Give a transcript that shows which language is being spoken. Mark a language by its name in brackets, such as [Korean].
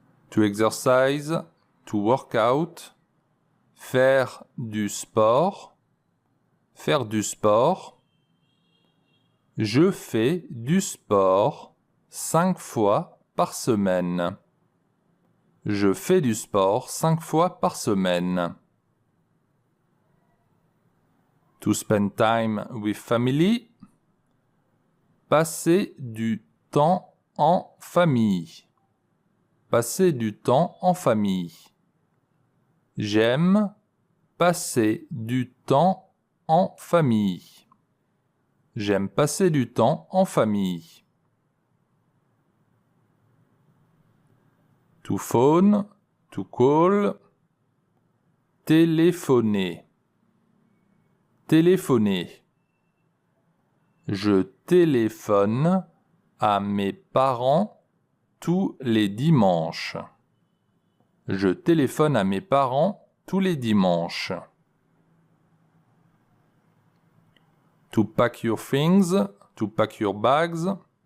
[English] To exercise, to work out, [French] faire du sport, faire du sport. Je fais du sport 5 fois par semaine. Je fais du sport 5 fois par semaine. [English] To spend time with family. [French] Passer du temps en famille. Passer du temps en famille. J'aime passer du temps en famille. J'aime passer du temps en famille. [English] To phone, to call. [French] Téléphoner. Téléphoner. Je téléphone à mes parents tous les dimanches. Je téléphone à mes parents tous les dimanches. [English] To pack your things, to pack your bags.